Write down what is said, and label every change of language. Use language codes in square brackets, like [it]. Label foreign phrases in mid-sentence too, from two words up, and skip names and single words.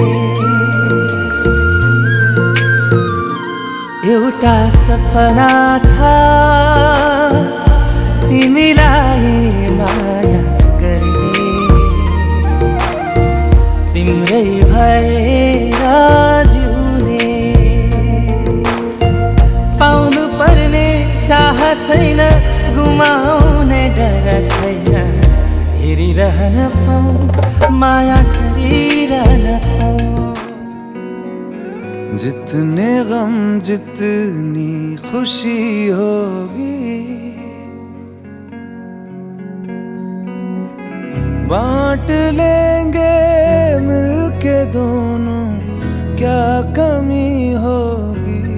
[ne] एउटा सपना छ तिमीलाई माया गर्ने तिम्रै भएर जिउने पाउनु पर्ने चाह छैन गुमाउने डर छैन हेरिरहन पाऊँ माया गरिरहन पाऊँ [hi] जितने गम जितनी खुशी होगी बांट लेंगे मिलके दोनों क्या कमी होगी